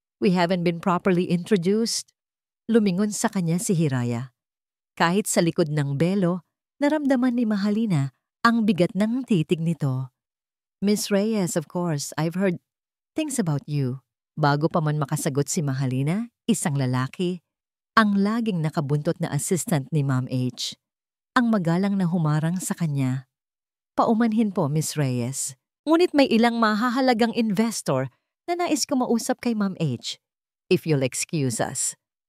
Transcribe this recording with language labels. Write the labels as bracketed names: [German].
[English] We haven't been properly introduced." [Filipino] Lumingon sa kanya si Hiraya. Kahit sa likod ng belo, naramdaman ni Mahalina ang bigat ng titig nito. [English] "Miss Reyes, of course, I've heard things about you." [Filipino] Bago pa man makasagot si Mahalina, isang lalaki, ang laging nakabuntot na assistant ni Ma'am H, ang magalang na humarang sa kanya. "Paumanhin po, Miss Reyes. Ngunit may ilang mahahalagang investor na nais ko mausap kay Ma'am H, [English] if you'll excuse us."